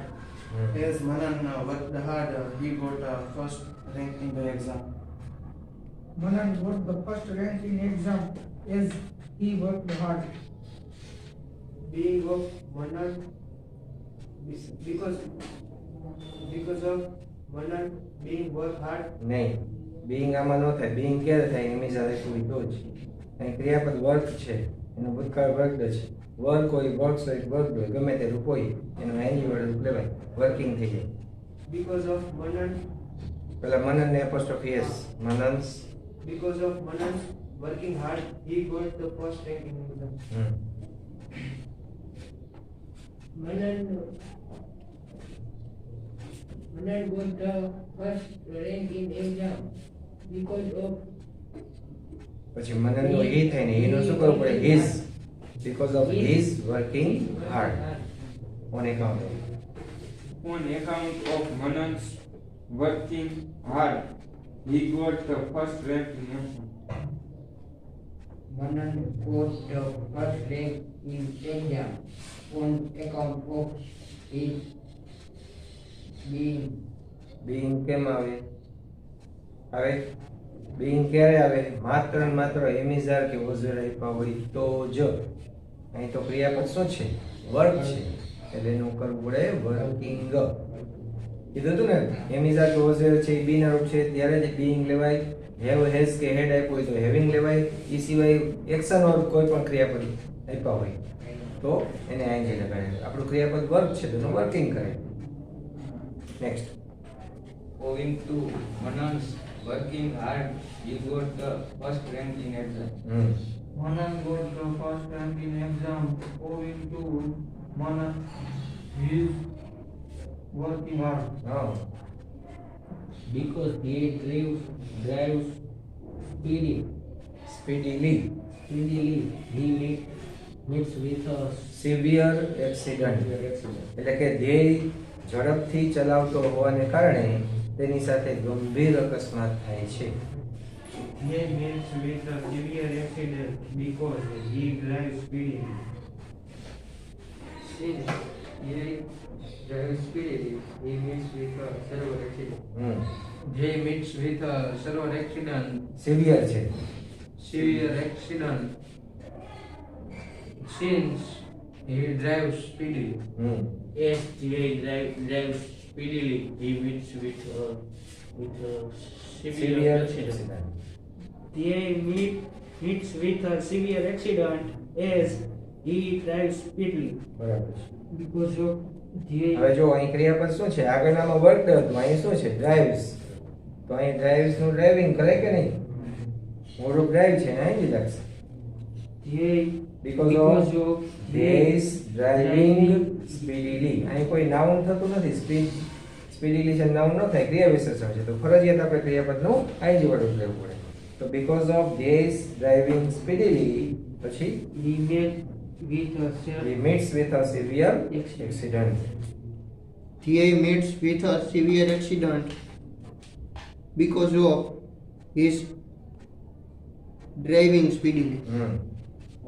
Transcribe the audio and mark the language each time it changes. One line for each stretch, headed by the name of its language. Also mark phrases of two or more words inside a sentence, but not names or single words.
English: As Manan worked hard, he got first rank in the exam. Manan got the first rank in exam as he worked hard. Being of Manan, because of Manan being work hard.
Gujarati: નહીં, બીંગ આમાં ન થાય. બીંગ ક્યારે થાય? હંમેશા રહેતું તો જ. અહીં ક્રિયાપદ વર્ક છે, એનો ભૂતકાળ વર્કડ છે. વર્ક હોય, વર્ક્સ હોય, વર્કડ હોય, ગમે તે રૂપ હોય એનું એની વડે રૂપ લેવાય. વર્કિંગ થઈ જાય.
English: Because of Manan,
Gujarati: પેલા મનન ને
English: apostrophe s.
Gujarati: મનન્સ.
English: because of Manan's working hard, he got the first rank in exam. Manan got the first rank in exam because of
Gujarati: પછી મનનનું હી થાય ને એનું શું કરવું પડે? હિઝ.
English: because of his working hard. On account of. On account of Manan's working hard, he got the first rank in exam. Manan got the first rank in exam on account of his being.
Gujarati: બીંગ કેમ આવે? બીંગ ક્યારે આવે? માત્ર ને માત્ર એમિઝાર કે ઓઝર આપ્યા હોય તો જ. અહીં તો ક્રિયાપદ શું છે? વર્ક છે, એટલે એનું કરવું પડે વર્કિંગ. કીધું હતું ને, એમિઝાર કે ઓઝર છે એ બી ના રૂપ છે ત્યારે જ બીંગ લેવાય. હેવ, હેઝ કે હેડ આપ્યું હોય તો હેવિંગ લેવાય. એ સિવાય
English: action or
Gujarati: કોઈ પણ ક્રિયાપદ આપ્યા હોય તો એને આઈએનજી લગાડે. આપણું ક્રિયાપદ વર્ક છે તો એનું વર્કિંગ કરે. નેક્સ્ટ.
English: Owing to Manan's working hard, he got the first rank in exam. Manan got the first rank in exam owing to Manan his working hard.
Gujarati: હા.
English: Because he drives speedily, he meets with a severe accident.
Gujarati: એટલે કે ધ્યેય ઝડપથી ચલાવતો હોવાને કારણે તેની સાથે ગંભીર અકસ્માત થાય છે.
English: He meets with a severe accident because he drives speedily. Since he drives speedily, he meets with a severe accident. He meets with a severe accident.
Gujarati: સિવિયર છે.
English: Severe accident. Since he drives speedily. As he drives speedily, he meets with a severe accident. They meets with a severe accident as he drives speedily.
Gujarati: બરાબર છે.
English: Because of
Gujarati: હવે જો અહીં ક્રિયાપદ શું છે? આગળનામાં વર્ક હતું, અહીં શું છે? ડ્રાઇવ્સ. તો અહીં ડ્રાઇવ્સ નું ડ્રાઇવિંગ કરે કે નહીં? મૂળરૂપ ડ્રાઇવ છે ને અહીં જ લાગશે.
English: Because of this driving speedily.
Gujarati: અહીં કોઈ નાઉન થતું નથી. સ્પીડીલી છે નાઉન ન થાય, ક્રિયા વિશેષણ છે તો ફરજિયાત આપણે ક્રિયાપદનું આઈએનજી વડે લેવું પડે. તો
English: because of this driving speedily
Gujarati: પછી
English: he meets with a severe accident. He meets with a severe accident because of his driving speedily.